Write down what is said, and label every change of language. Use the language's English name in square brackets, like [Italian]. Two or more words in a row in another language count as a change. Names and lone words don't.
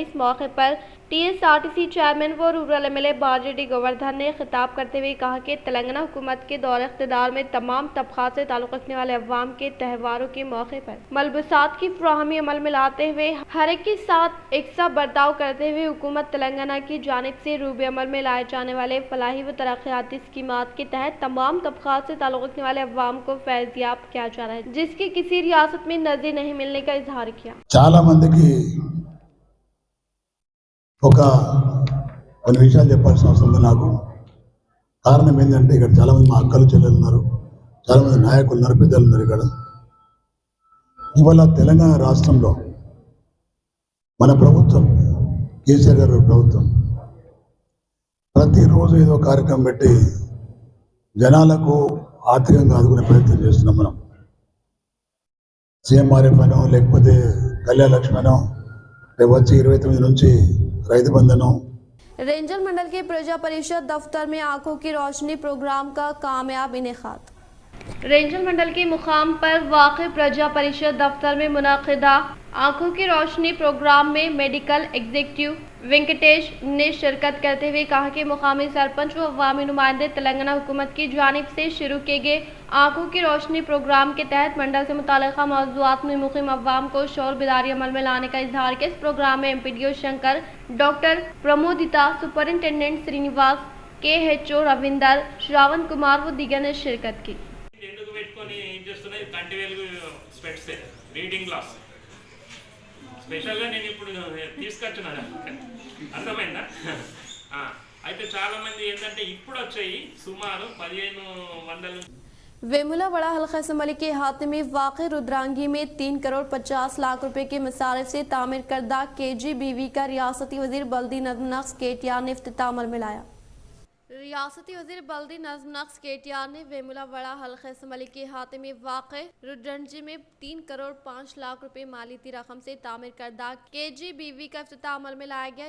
[Urdu] اس موقع پر TSRTC چیئرمین و رورل MLA باجریڈی گووردھن نے خطاب کرتے ہوئے کہا کہ تلنگانہ حکومت کے دور اقتدار میں تمام طبقات سے تعلق رکھنے والے عوام کے تہواروں کے موقع پر ملبوسات کی فراہمی عمل میں لاتے ہوئے ہر ایک کے ساتھ یکساں برتاؤ کرتے ہوئے حکومت تلنگانہ کی جانب سے روبہ عمل میں لائے جانے والے فلاحی و ترقیاتی اسکیمات کے تحت تمام طبقات سے تعلق رکھنے والے عوام کو فیضیاب کیا جا رہا ہے، جس کی کسی ریاست میں نظیر نہیں ملنے کا اظہار کیا. [Telugu] చాలా మందికి కొన్ని విషయాలు చెప్పాల్సిన అవసరం ఉంది నాకు. కారణం ఏంటంటే ఇక్కడ చాలామంది మా అక్కలు చెల్లెలు ఉన్నారు, చాలామంది నాయకులు ఉన్నారు, పెద్దలు ఉన్నారు. ఇక్కడ ఇవాళ తెలంగాణ రాష్ట్రంలో మన ప్రభుత్వం, కేసీఆర్ గారి ప్రభుత్వం ప్రతిరోజు ఏదో కార్యక్రమం పెట్టి జనాలకు ఆర్థికంగా ఆదుకునే ప్రయత్నం చేస్తున్నాం. మనం CMRF అనో లేకపోతే కళ్యాణ లక్ష్మి అనో వచ్చి 29 నుంచి రైతు బంధనం। [Urdu] رینجر منڈل کے پرجا پریشد دفتر میں آنکھوں کی روشنی پروگرام کا کامیاب انعقاد. رینجر منڈل کے مقام پر واقع پرجا پریشد دفتر میں منعقدہ آنکھوں کی روشنی پروگرام میں [English] medical executive [Urdu] وینکٹیش نے شرکت کرتے ہوئے کہا کہ مقامی سرپنچ و عوامی نمائندے تلنگانہ حکومت کی جانب سے شروع کیے گئے آنکھوں کی روشنی پروگرام کے تحت منڈل سے متعلقہ موضوعات میں مقیم عوام کو شعور بیداری عمل میں لانے کا اظہار کیا. اس پروگرام میں MPDO شنکر، ڈاکٹر پرمودیتا، سپرنٹنڈنٹ سرینواس، KHO رویندر، شراون کمار و دیگر نے شرکت کی. [Telugu] స్పెషల్గా నేను ఇప్పుడు తీసుకొచ్చున్నాను అర్థమైందా? అయితే చాలామంది ఏంటంటే ఇప్పుడు వచ్చాయి సుమారు 1500 [Urdu] ویمولا بڑا حلقہ اسمبلی کے احاطے میں واقع رودرانگی میں 3 کروڑ 50 لاکھ روپے کے مصارف سے تعمیر کردہ KGBV کا ریاستی وزیر بلدی نظم نسق KTR نے افتتاح عمل میں لایا. ریاستی وزیر بلدی نظم نسق KTR نے ویمولا واڑا حلقے اسمبلی کے احاطے میں واقع رڈرنجی میں 3 کروڑ 5 لاکھ روپے مالیاتی رقم سے تعمیر کردہ KGBV کا افتتاح عمل میں لایا گیا.